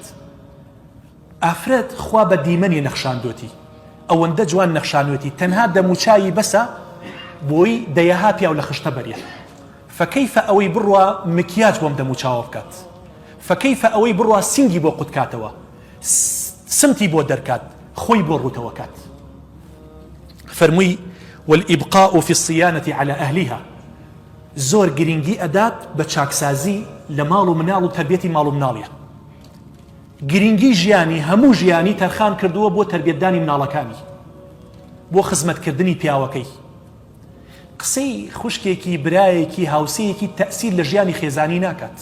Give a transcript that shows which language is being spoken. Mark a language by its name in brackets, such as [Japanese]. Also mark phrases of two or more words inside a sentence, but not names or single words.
[Central Kurdish] ئافرەت خوا بە دیمەنی نەخشاندوێتی، ئەوەندە جوان نەخشانوێتی، تەنها دەموچایی بەسە بۆی دەیەها پیاو لە خشتە بەرێت. فەکەیفە ئەوەی بڕوا مکیاج بۆم دەموچاوە بکات، فەکەیفە ئەوەی بڕوا سینگی بۆ قوتکاتەوە، سمتی بۆ دەرکات، خۆی بۆ ڕووتەوە کات. فەرمووی [Arabic] والإبقاء في الصيانة على أهلها. [Central Kurdish] زۆر گرنگی ئەدات بە چاکسازی لە ماڵ و مناڵ و تربیەتی ماڵ و مناڵیە. گرنگی ژیانی هەموو ژیانی تەرخان کردووە بۆ تربیەتدانی مناڵەکانی، بۆ خزمەتکردنی پیاوەکەی. قسەی خوشکێکی، برایەکی، هاوسەیەکی تەئسیر لە ژیانی خێزانی ناکات.